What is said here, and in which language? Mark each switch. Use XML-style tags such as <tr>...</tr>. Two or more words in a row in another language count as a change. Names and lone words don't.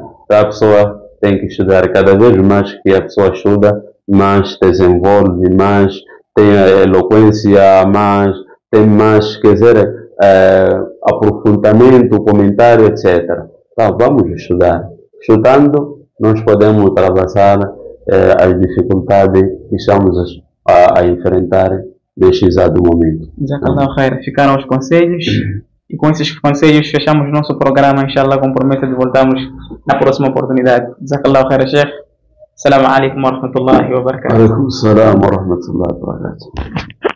<pt>Então a pessoa tem que estudar cada vez mais que a pessoa estuda, mais desenvolve, mais tem eloquência, mais tem mais, quer dizer, aprofundamento, comentário, etc. Então, vamos estudar. Estudando, nós podemos ultrapassar as dificuldades que estamos a enfrentar neste exato momento.</pt> <ar>جزاك الله خير.</ar> <pt>Ficaram os conselhos e com esses conselhos fechamos nosso programa, inshallah, com promessa de voltarmos na próxima oportunidade.</pt> <ar>جزاك الله خير، شيخ. السلام عليكم ورحمة الله وبركاته. عليكم السلام ورحمة الله وبركاته.</ar>